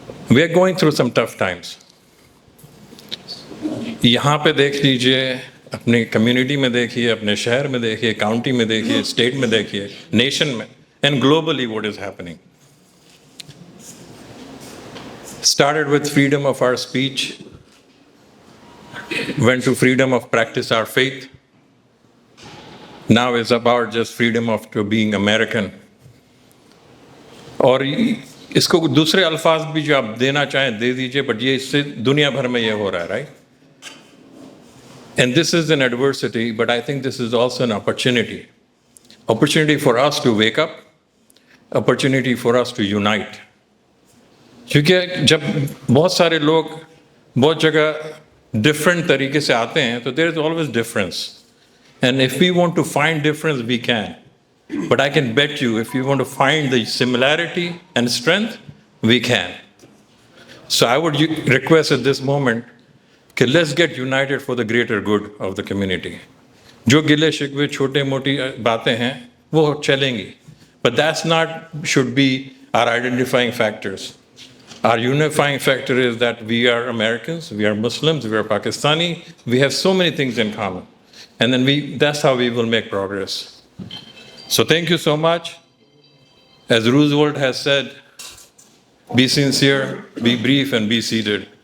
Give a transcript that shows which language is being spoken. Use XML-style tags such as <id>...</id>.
<en>We are going through some tough times.</en> <ur>یہاں پہ دیکھ لیجئے, اپنی کمیونٹی میں دیکھیے, اپنے شہر میں دیکھیے, کاؤنٹی میں دیکھیے, اسٹیٹ میں دیکھیے, نیشن میں,</ur> <en>And globally what is happening. Started with freedom of our speech, went to freedom of practice our faith. Now it's about just freedom of to being American.</en> <ur>اور اس کو دوسرے الفاظ بھی جو آپ دینا چاہیں دے دیجئے, بٹ یہ اس سے دنیا بھر میں یہ ہو رہا ہے, right?</ur> <en>And this is an adversity, but I think this is also an opportunity. Opportunity for us to wake up, opportunity for us to unite.</en> <ur>کیونکہ جب بہت سارے لوگ بہت جگہ ڈفرینٹ طریقے سے آتے ہیں تو</ur> <en>There is always difference, and if we want to find difference we can, but I can bet you if you want to find the similarity and strength we can. So I would request at this moment کہ let's get united for the greater good of the community.</en> <ur>جو گلے شکوے چھوٹے موٹی باتیں ہیں وہ چلیں گی,</ur> <en>But that's not should be our identifying factors. Our unifying factor is that we are Americans, we are Muslims, we are Pakistani, we have so many things in common. And then that's how we will make progress. So thank you so much. As Roosevelt has said, be sincere, be brief, and be seated.</en>